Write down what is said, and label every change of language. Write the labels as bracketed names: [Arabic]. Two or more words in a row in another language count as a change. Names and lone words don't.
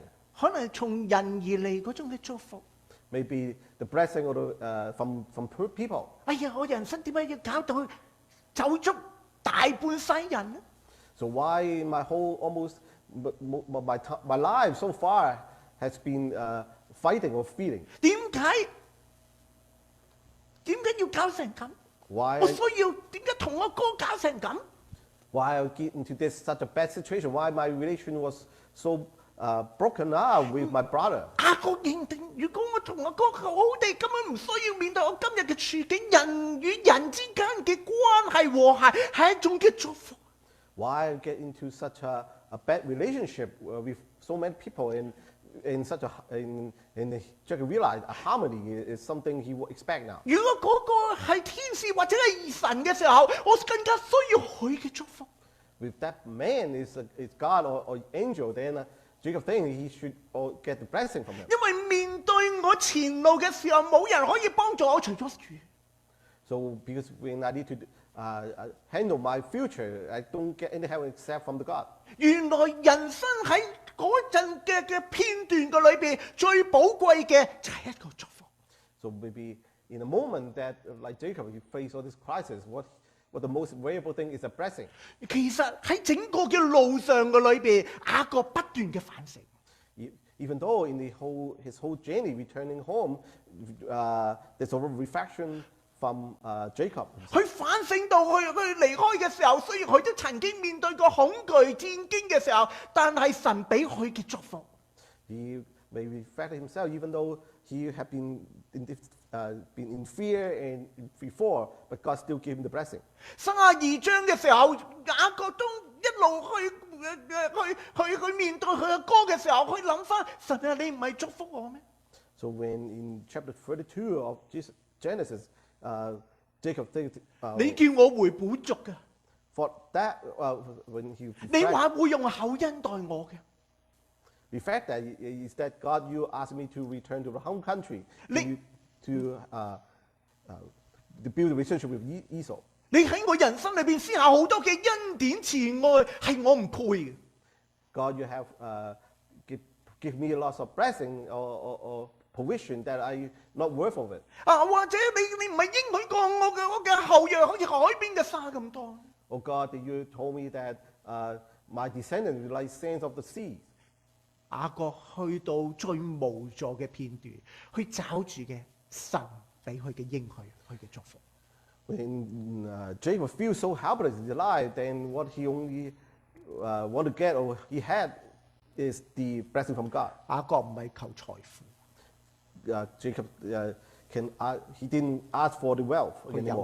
[Cantonese] 可能係從人而嚟嗰種嘅祝福。 [English] Maybe the blessing or from people. [Cantonese] 哎呀，我人生點解要搞到走足大半世人呢？ [English] So why my life so far has been fighting or feeling? [Cantonese] 點解要搞成咁？ [English] Why [Cantonese] 我需要點解同我哥搞成咁？ [English] Why I get into such a bad situation? Why my relation was so broken up with my brother? [Cantonese] 雅各認定，如果我同我哥好好地，根本唔需要面對我今日嘅處境。人與人之間嘅關係和諧係一種嘅祝福。 [English] Why I get into such a bad relationship with so many people in such Jacob realized a harmony is something he would expect now. [Cantonese] 如果嗰個係天使或者係神嘅時候，我更加需要佢嘅祝福。 [English] If that man is God or angel, then Jacob thinks he should get the blessing from him. [Cantonese] 因為面對我前路嘅時候，冇人可以幫助我，除咗主。 [English] So because when I need to handle my future, I don't get any help except from the God. [Cantonese] 原來人生喺嗰陣嘅片段嘅裏邊，最寶貴嘅就係一個祝福。 [English] So maybe in a moment that, like Jacob, he faced all this crisis, what the most valuable thing is a blessing. [Cantonese] 其實喺整個嘅路上嘅裏邊，雅各不斷嘅反省。 [English] Even though in his whole journey returning home, there's a reflection from Jacob. [Cantonese] 佢反省到佢離開嘅時候，雖然佢都曾經面對過恐懼戰驚嘅時候，但係神俾佢嘅祝福。 [English] He may reflect himself, even though he had been in fear and before, but God still gave him the blessing. [Cantonese] 32 章嘅時候，雅各都一路去面對佢嘅哥嘅時候，佢諗翻神啊，你唔係祝福我咩？ [English] So when in chapter 32 of Genesis, Jacob thinks, [Cantonese] 你叫我回本族嘅。 [English] for that, when he [Cantonese] 你話會用厚恩待我嘅， [English] the fact that is that God, you asked me to return to the home country to build a relationship with Esau. [Cantonese] 你喺我人生裏邊施下好多嘅恩典慈愛，係我唔配嘅。 [English] God, you have give me lots of blessing or provision that I'm not worth of it. [Cantonese] 或者你唔係應許過我嘅後裔好似海邊嘅沙咁多。 [English] Oh God, you told me that my descendants will like sands of the sea. [Cantonese] 雅各去到最無助嘅片段，去找住嘅神俾佢嘅應許，佢嘅祝福。 [English] When Jacob feels so helpless in his life, then what he only want to get or he had is the blessing from God. [Cantonese] 雅各唔係求財富， [English] Jacob he didn't ask for the wealth [Cantonese] 佢有